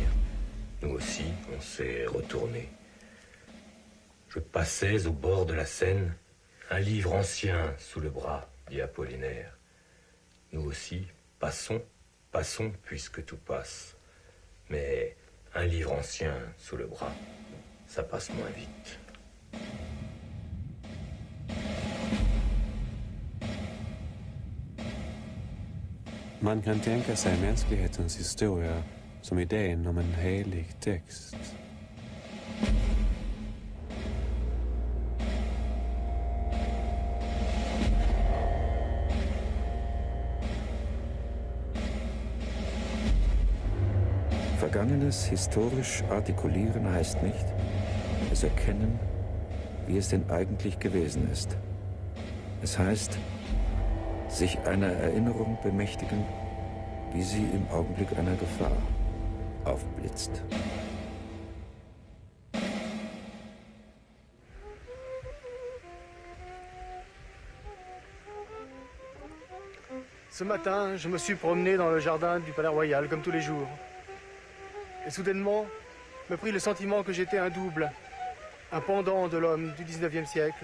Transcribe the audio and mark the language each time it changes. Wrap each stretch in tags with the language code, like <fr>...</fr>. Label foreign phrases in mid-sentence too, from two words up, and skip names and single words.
<fr>Nous aussi, on s'est retournés. Je passais au bord de la Seine, un livre ancien sous le bras, dit Apollinaire. Nous aussi, passons, passons, puisque tout passe. Mais un livre ancien sous le bras, ça passe moins vite.</fr> <sv>Man kan tänka sig mänsklighetens historia som idén om en helig text.</sv> <de>Vergangenes historisch artikulieren heißt nicht, es erkennen, wie es denn eigentlich gewesen ist. Es heißt, sich einer Erinnerung bemächtigen, wie sie im Augenblick einer Gefahr aufblitzt.</de> <fr>Ce matin, je me suis promené dans le jardin du Palais Royal, comme tous les jours. Et soudainement, me prit le sentiment que j'étais un double, un pendant de l'homme du 19e siècle.</fr>